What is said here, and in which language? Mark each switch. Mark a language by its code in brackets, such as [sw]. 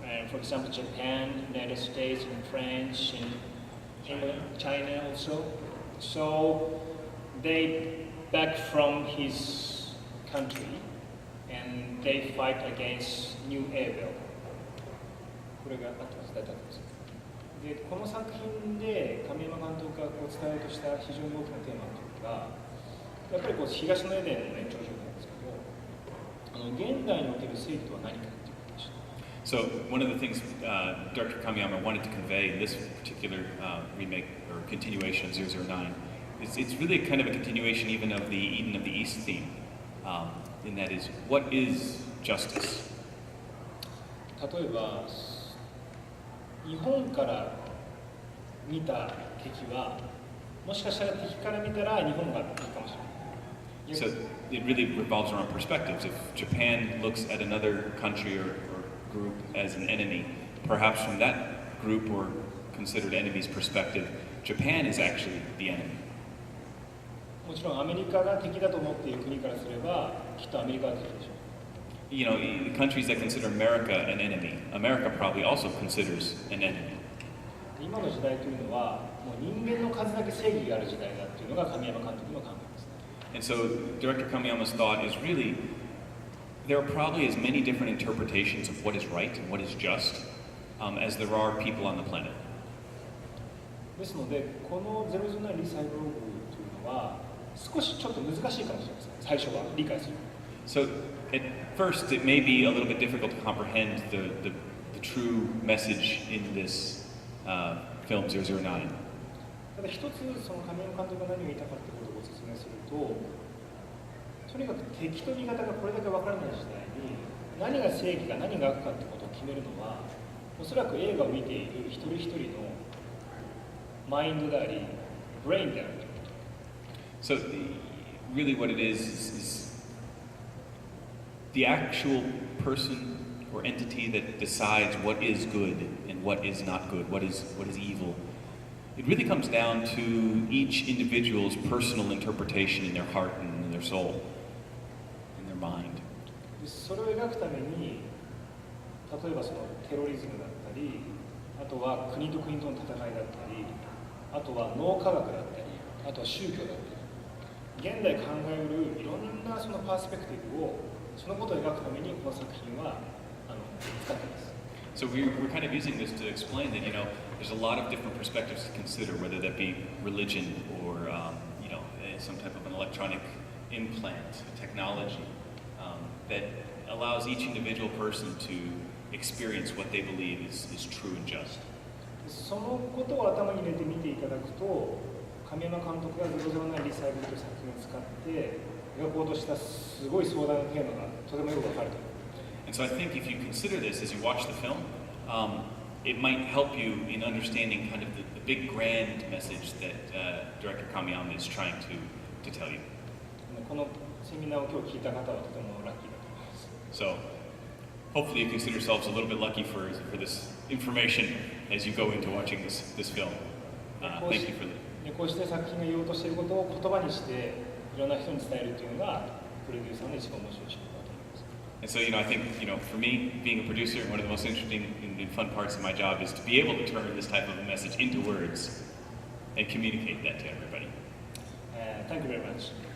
[en] For example, Japan, United States, and France, and England, China also. So they back from his country and they fight against new evil. [ja] これがあったんです。で、この作品で神山監督がこう伝えようとした非常に大きなテーマというか、やっぱりこう東のエデンの延長上なんですけど、現代における正義とは何かっていうことでした。 [en] So one of the things Director Kamiyama wanted to convey in this particular remake or continuation of 009 is it's really kind of a continuation even of the Eden of the East theme. And that is, what is justice? [ja] 例えば、日本から見た敵は、もしかしたら敵から見たら日本が敵かもしれない。 [en] So it really revolves around perspectives. If Japan looks at another country or group as an enemy, perhaps from that group or considered enemy's perspective, Japan is actually the enemy. [ja] もちろんアメリカが敵だと思っている国からすれば、きっとアメリカが敵でしょう。 [en] you know, the countries that consider America an enemy, America probably also considers an enemy. [ja] 今の時代というのはもう人間の数だけ正義がある時代だっていうのが神山監督の考えですね。 [en] And so Director Kamiyama's thought is really, there are probably as many different interpretations of what is right and what is just as there are people on the planet. [ja] ですので、この009リサイクルというのは少しちょっと難しいかもしれません。最初は理解する。 [en] So at first it may be a little bit difficult to comprehend the true message in this film 009. [ja] ただ一つその神山監督が何を言いたかったことをご説明すると、とにかく敵と味方がこれだけ分からない時代に何が正義か何が悪かってことを決めるのはおそらく映画を見ている一人一人のマインドであり、ブレインである。 [en] So really what it is the actual person or entity that decides what is good and what is not good, what is evil. It really comes down to each individual's personal interpretation in their heart and in their soul, in their mind. [ja] それを描くために、例えばそのテロリズムだったり、あとは国と国との戦いだったり、あとは脳科学だったり、あとは宗教だったり、現代考えうるいろんなそのパースペクティブをそのことを描くためにこの作品は使っています。 [en] So we're kind of using this to explain that, you know, there's a lot of different perspectives to consider, whether that be religion or, you know, some type of an electronic implant, technology, that allows each individual person to experience what they believe is true and just. [ja] そのことを頭に入れて見ていただくと、神山監督が009リサイクルという作品を使って描こうとしたすごい壮大なテーマがとてもよくわかると思います。 [en] And so I think if you consider this as you watch the film, it might help you in understanding kind of the big grand message that Director Kamiyama is trying to tell you. [ja] このセミナーを今日聞いた方はとてもラッキーだと思います。 [en] So hopefully you consider yourselves a little bit lucky for this information as you go into watching this film. Thank you for that. [ja] こうして作品が言おうとしていることを言葉にしていろんな人に伝えるというのがプロデューサーの一番面白い仕事だと思います。 [en] And so, you know, I think, you know, for me, being a producer, one of the most interesting and fun parts of my job is to be able to turn this type of a message into words and communicate that to everybody. Thank you very much.